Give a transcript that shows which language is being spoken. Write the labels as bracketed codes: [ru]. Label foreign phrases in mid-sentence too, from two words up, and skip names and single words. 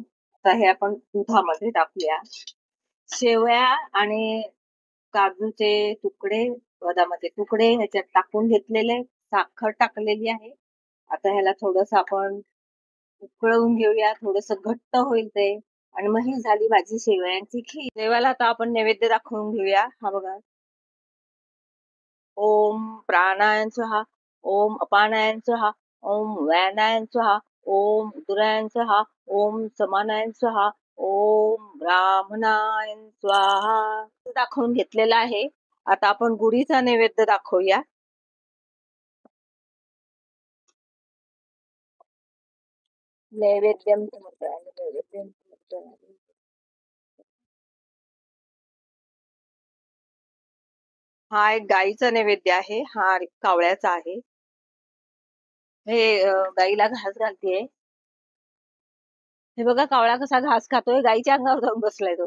[mr] आता हे आपण दुधामध्ये टाकूया. शेवया आणि काजूचे तुकडे बदामाचे तुकडे ह्याच्यात टाकून घेतलेले, साखर टाकलेली आहे. आता ह्याला थोडस आपण उकळवून घेऊया, थोडस घट्ट होईल ते, आणि मग ही झाली माझी शेवयांची खीर. देवाला आता आपण नैवेद्य दाखवून घेऊया. हा बघा, [sa] ओम प्राणायाम स्वाहा, ओम अपानायाम स्वाहा, ओम व्यानायाम स्वाहा, ओम उदरायण स्वाहा, ओम समानायन स्वाहा, ओम ब्राह्मणायन स्वाहा [mr] दाखवून घेतलेला आहे. आता आपण गुढीचा नैवेद्य दाखवूया. [sa] नैवेद्यम समर्पयामि, नैवेद्यम समर्पयामि. [mr] हा एक गाईचा नैवेद्य आहे, हा कावळ्याचा आहे. हे गाईला घास घालतेय. हे बघा कावळा कसा घास खातोय, गाईच्या अंगावर जाऊन बसलाय तो.